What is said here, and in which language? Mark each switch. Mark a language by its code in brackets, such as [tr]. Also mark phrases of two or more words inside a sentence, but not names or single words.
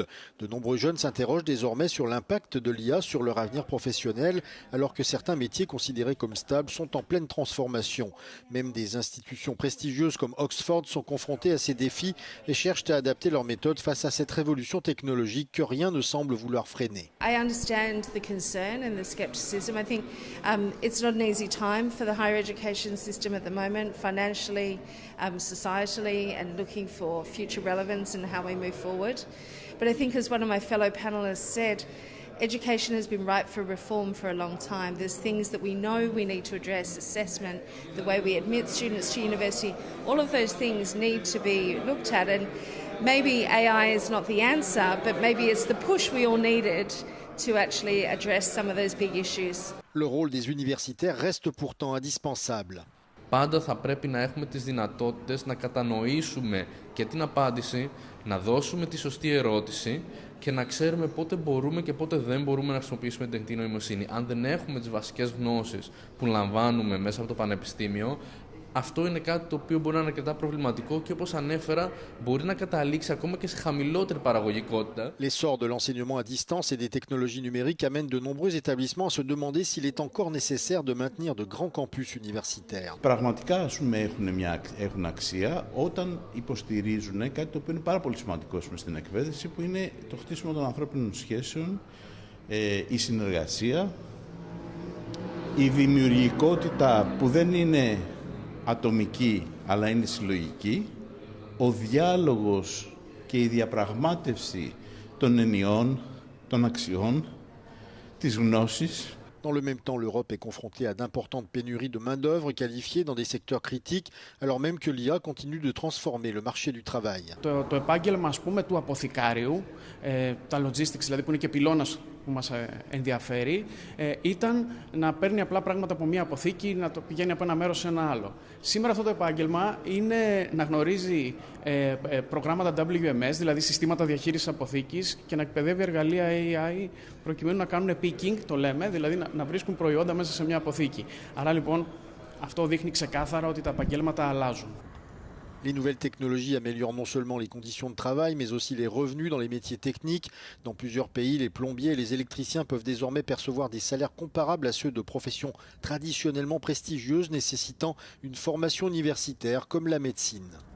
[fr] De nombreux jeunes s'interrogent désormais sur l'impact de l'IA sur leur avenir professionnel, alors que certains métiers considérés comme stables sont en pleine transformation. Même des institutions prestigieuses comme Oxford sont confrontées à ces défis et cherchent à adapter leurs méthodes face à cette révolution technologique que rien ne semble vouloir freiner. [en] I understand the concern and the scepticism. I think it's not an easy time for the higher education system at the moment, financially, societally, and looking for future relevance and how we move forward. But I think, as one of my fellow panellists said, education has been ripe for reform for a long time. There's things that we know we need to address, assessment, the way we admit students to university, all of those things need to be looked at. And maybe AI is not the answer, but maybe it's the push we all needed to actually address some of those big issues. [fr] Le rôle des universitaires reste pourtant indispensable. [el] Πάντα θα πρέπει να έχουμε τις δυνατότητες να κατανοήσουμε και την απάντηση, να δώσουμε τη σωστή ερώτηση και να ξέρουμε πότε μπορούμε και πότε δεν μπορούμε να χρησιμοποιήσουμε την τεχνητή νοημοσύνη. Αν δεν έχουμε τις βασικές γνώσεις που λαμβάνουμε μέσα από το πανεπιστήμιο, αυτό είναι κάτι το οποίο μπορεί να είναι αρκετά προβληματικό και όπως ανέφερα μπορεί να καταλήξει ακόμα και σε χαμηλότερη παραγωγικότητα. [fr] L'essor de l'enseignement à distance et des technologies numériques amène de nombreux établissements à se demander s'il est encore nécessaire de maintenir de grands campus universitaires. [el] Πραγματικά έχουν αξία όταν υποστηρίζουν κάτι το οποίο είναι πάρα πολύ σημαντικό στην εκπαίδευση, που είναι το χτίσιμο των ανθρώπινων σχέσεων, η συνεργασία, η δημιουργικότητα που δεν είναι ατομική αλλά είναι συλλογική, ο διάλογος και η διαπραγμάτευση των ενιών, των αξιών, της γνώσης. [fr] Dans le même temps, l'Europe est confrontée à d'importantes pénuries de main-d'œuvre qualifiée dans des secteurs critiques, alors même que l'IA continue de transformer le marché du travail. [el] Το επάγγελμα, ας πούμε, του αποθηκάριου, τα logistics, δηλαδή που είναι και πυλώνας που μας ενδιαφέρει, ήταν να παίρνει απλά πράγματα από μία αποθήκη, να το πηγαίνει από ένα μέρος σε ένα άλλο. Σήμερα αυτό το επάγγελμα είναι να γνωρίζει προγράμματα WMS, δηλαδή συστήματα διαχείρισης αποθήκης, και να εκπαιδεύει εργαλεία AI προκειμένου να κάνουν picking, το λέμε, δηλαδή να βρίσκουν προϊόντα μέσα σε μια αποθήκη. Άρα λοιπόν Αυτό δείχνει ξεκάθαρα ότι τα επαγγέλματα αλλάζουν. [fr] Les nouvelles technologies améliorent non seulement les conditions de travail, mais aussi les revenus dans les métiers techniques. Dans plusieurs pays, les plombiers et les électriciens peuvent désormais percevoir des salaires comparables à ceux de professions traditionnellement prestigieuses nécessitant une formation universitaire comme la médecine.